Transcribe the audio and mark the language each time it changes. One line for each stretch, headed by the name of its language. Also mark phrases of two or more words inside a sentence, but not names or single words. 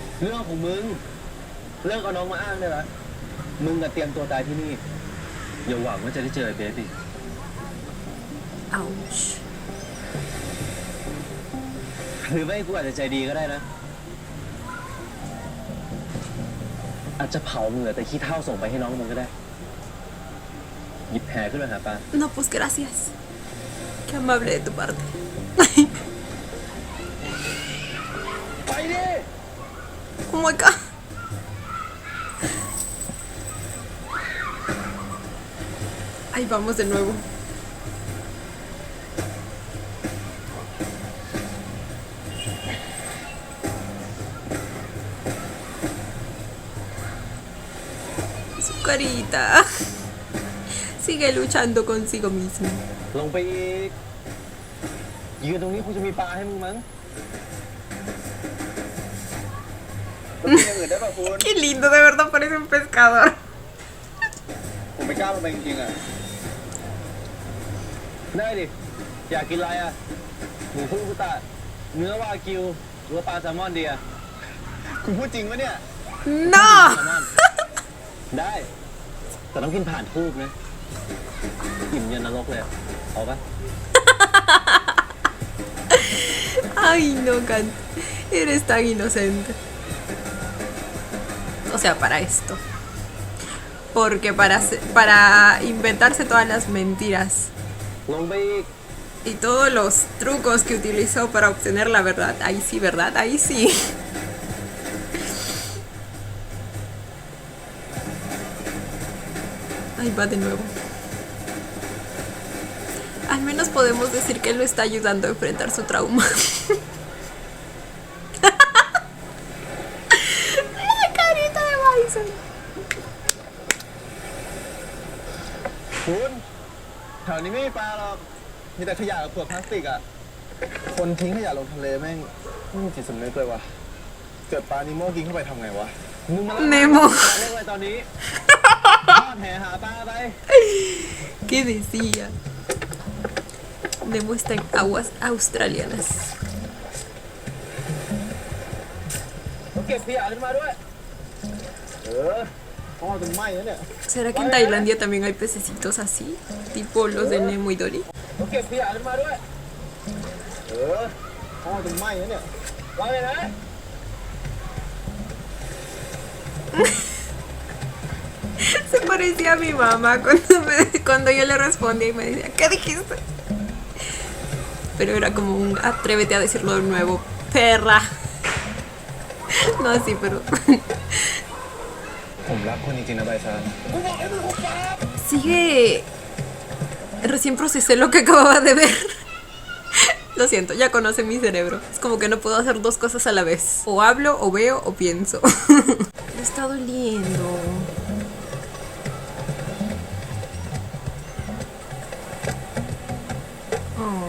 Thai: เรื่องของมึง เรื่องเอาน้องมาอ้างได้ละมึงอะเตรียมตัวตายที่นี่ อย่าหวังว่าจะได้เจอไอ้เบสอีก
English: Ouch.
Thai: หรือไม่กูอาจจะใจดีก็ได้นะอาจจะเผามึงเหลือแต่ขี้เถ้าส่งไปให้น้องมึงก็ได้หยิบแหขึ้นมาหาปลา
Spanish: No, pues gracias. Qué amable de tu parte.
Thai: ไปดิ
English: Oh my god.
Spanish: Ahí vamos de nuevo. Su carita. Sigue luchando consigo mismo.
Thai: ลงไปอีกยืนตรงนี้คงจะมีปลาให้มึงมั้ง แล้วมีอย่างอื่นได้ป่ะคุณ
Spanish: Qué lindo, de verdad parece un pescador.
Thai: ผมไม่กล้าลงไปจริงๆอ่ะ ได้ดิ อยากกินอะไรอ่ะ หมูคุรุบุตะเนื้อวากิวหรือว่าปลาแซลมอนดีอ่ะ คุณพูดจริงปะเนี่ย
Spanish: No.
Thai: แซลมอน ได้ แต่ต้องกินผ่านทูบนะอิ่มยันนรกเลยอะเอาปะ
Spanish: Ay, no, Can. Eres tan inocente. O sea, para esto. Porque para inventarse todas las mentiras
Thai: ลงไปอีก
Spanish: y todos los trucos que utilizó para obtener la verdad. Ahí sí, ¿verdad? Ahí sí. Ahí va de nuevo. Al menos podemos decir que él lo está ayudando a enfrentar su trauma. La carita de Bison.
Thai: คุณแถวนี้ไม่มีปลาหรอก มีแต่ขยะกับขวดพลาสติกอ่ะ คนทิ้งขยะลงทะเลแม่งไม่มีจิตสำนึกเลยวะเกิดปลานิโมกินเข้าไปทำไงวะ มึงมา เนโม เล่นอะไรตอนนี้ ทอดแหหาปลาไป
Spanish: ¿Qué decía? Nemo está en aguas australianas.
Thai: ต้องเก็บขยะขึ้นมาด้วย พ่อถึงไหม้แล้วเนี่ย ¿Será que en Tailandia también hay pececitos así? Tipo los de Nemo y Dory. ต้องเก็บขยะขึ้นมาด้วย พ่อถึงไหม้แล้วเนี่ย ว่าไงนะ
Spanish: Se parecía a mi mamá cuando yo le respondía y me decía, ¿qué dijiste? Pero era como un atrévete a decirlo de nuevo, perra. No así, pero
Thai: ผมรักคุณจริงๆนะใบซาน
Spanish: sigue. Recién procesé lo que acababa de ver. Lo siento, ya conoce mi cerebro. Es como que no puedo hacer dos cosas a la vez. O hablo, o veo, o pienso. Me está doliendo. Oh,